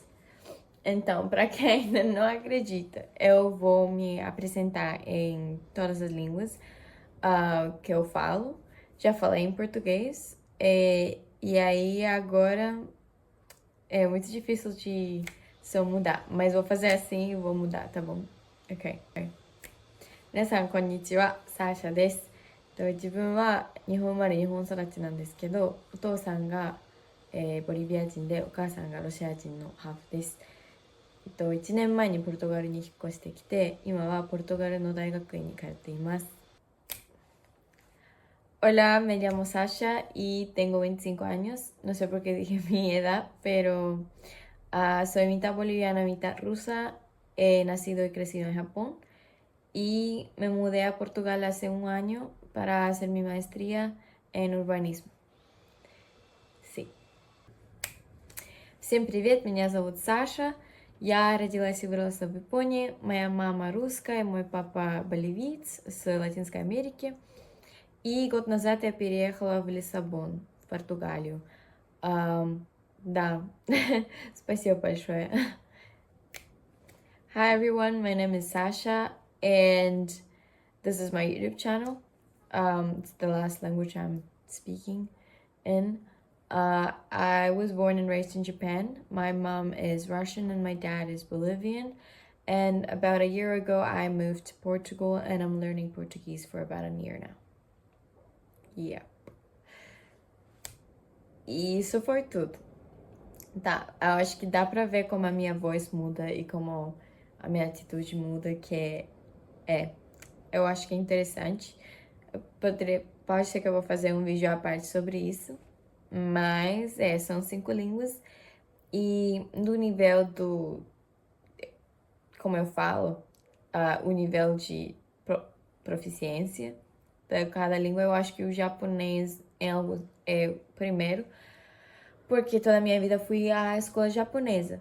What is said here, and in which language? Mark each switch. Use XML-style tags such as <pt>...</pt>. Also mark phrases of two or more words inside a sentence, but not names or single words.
<pt>Então, para quem ainda não acredita, eu vou me apresentar em todas as línguas que eu falo. Já falei em português. E aí agora é muito difícil de se eu mudar. Mas vou fazer assim e vou mudar, tá bom? Ok.</pt> <ja>皆さんこんにちは、サーシャです。自分は日本生まれ日本育ちなんですけど、お父さんが、ボリビア人でお母さんがロシア人のハーフです。1年前にポルトガルに引っ越してきて、今はポルトガルの大学院に通っています。</ja> <es>Hola, me llamo Sasha y tengo 25 años. No sé por qué dije mi edad, pero soy mitad boliviana, mitad rusa. He nacido y crecido en Japón y me mudé a Portugal hace un año para hacer mi maestría en urbanismo. Sí.</es> <ru>Всем привет, меня зовут Саша. Я родилась и выросла в Японии. Моя мама русская, мой папа боливиец с Латинской Америки. И год назад я переехала в Лиссабон, в Португалию. Да, спасибо большое.</ru> <en>Hi everyone, my name is Sasha and this is my YouTube channel. It's the last language I'm speaking in. I was born and raised in Japan. My mom is Russian and my dad is Bolivian. And about a year ago, I moved to Portugal and I'm learning Portuguese for about a year now. Yeah.</en> <pt>E isso foi tudo. Tá, eu acho que dá pra ver como a minha voz muda e como a minha atitude muda, eu acho que é interessante. Pode ser que eu vou fazer um vídeo à parte sobre isso, mas são 5 línguas e no nível como eu falo, o nível de proficiência de cada língua, eu acho que o japonês é primeiro, porque toda a minha vida fui à escola japonesa.</pt>